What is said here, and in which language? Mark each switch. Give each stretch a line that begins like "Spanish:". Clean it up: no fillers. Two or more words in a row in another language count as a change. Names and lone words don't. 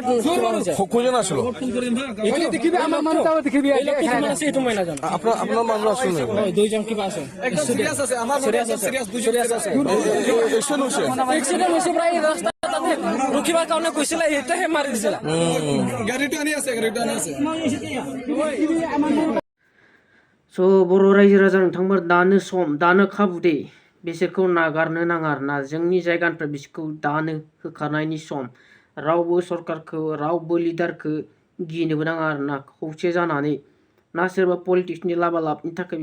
Assamese: কোজন আসলো এইটো মই নাজানো আপনার মানুষ আসলো দুইজন কিবা আছে এক্সিডেণ্ট হৈছে প্ৰায় ৰাস্তা তাতে ৰখিবৰ কাৰণে কৈছিলে সেইটোহে মাৰি দিছিলে
Bodo: स' बर' रायजो राजा नोंथांमोन दानो खाबु दे बिसोरखौ नागारनो नाङा आरोना जोंनि जायगानिफ्राय बिसोरखौ दानो होखारनायनि सम रावबो सरकारखौ रावबो लिडारखौ गिनोबो नाङा आरोना खौसे जानानै ना सोरबा पलिटिक्सनि लाबालाबनि थाखाय